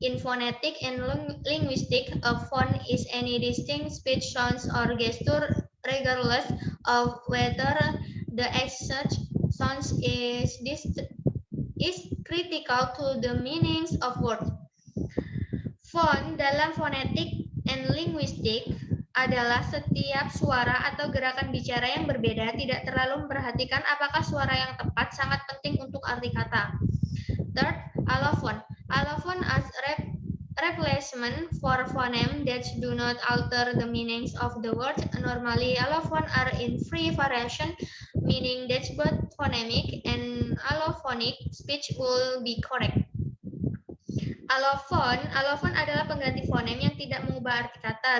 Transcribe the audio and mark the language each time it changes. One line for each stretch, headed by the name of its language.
English: In phonetic and linguistic, a phone is any distinct speech sounds or gesture regardless of whether the exact sounds is critical to the meanings of words.
Indonesian: Font dalam fonetik and linguistik adalah setiap suara atau gerakan bicara yang berbeda, tidak terlalu memperhatikan apakah suara yang tepat, sangat penting untuk arti kata.
English: Third, allophone. Allophone as replacement for phoneme that do not alter the meanings of the word. Normally, allophone are in free variation, meaning that both phonemic and allophonic speech will be correct.
Indonesian: Allophone adalah pengganti fonem yang tidak mengubah arti kata.